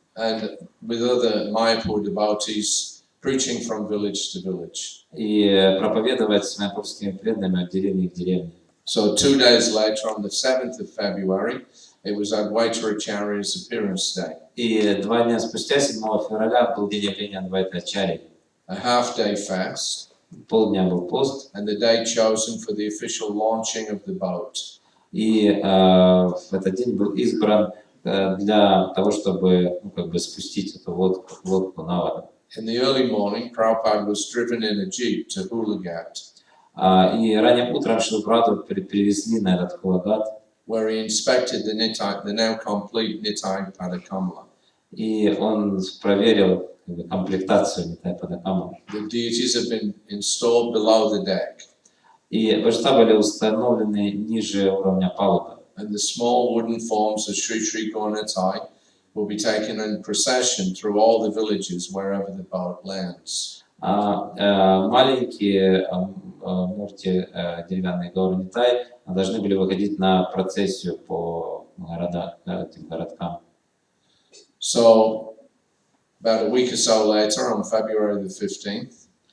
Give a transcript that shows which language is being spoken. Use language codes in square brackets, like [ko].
[en] And with other Mayapur devotees, preaching from village to village. [ru] И проповедовать с майапурскими преданными от деревни к деревне. [en] So 2 days later, on the 7th of February, it was Advaita Acharya's appearance day. [ru] И 2 дня спустя, 7 февраля, был день явления Адвайта Ачарьи. [en] A half-day fast, [ru] Полдня был пост, [en] and the day chosen for the official launching of the boat. [ru] и в этот день был избран для того, чтобы спустить эту лодку на воду. [en] In the early morning, Prabhupada was driven in a jeep to Hulagat, [ru] И ранним утром Шрилу Прабхупаду привезли на этот Хулагат, [en] where he inspected the now complete Nitai Padakamala. [ru] и он проверил комплектацию Нитай Падакама. [en] The deities have been installed below the deck, [ru] И божества были установлены ниже уровня палубы. [en] and the small wooden forms of Sri Sri Gaurnatai will be taken in procession through all the villages wherever the boat lands. [ru] Маленькие мурти деревянные Гауры Нитай должны были выходить на процессию по этим городкам. [en] So, about a week or so later, on February the 15th,